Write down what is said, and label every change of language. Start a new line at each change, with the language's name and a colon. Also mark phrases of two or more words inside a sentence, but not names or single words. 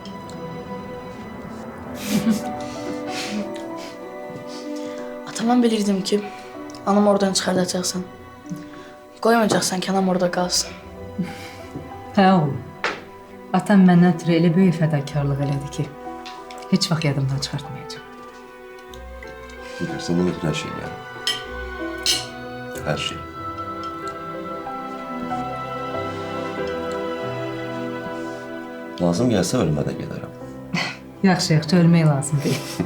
Azerbaijani: Atamdan bilirdim ki, anam oradan çıxardacaqsan. Qoymayacaqsan ki, anam orada qalsın. Hə oğlum. Atam məndən ötürü elə böyük fədakarlıq elədi ki, heç vaxt yadımdan çıxartmayacağam. Nigar,
Turkish: senden ötürü her şey yani. Her şey. Lazım gelse ölüme de gelirim.
Azerbaijani: Yaxşı, yaxşı, ölmək lazım deyil.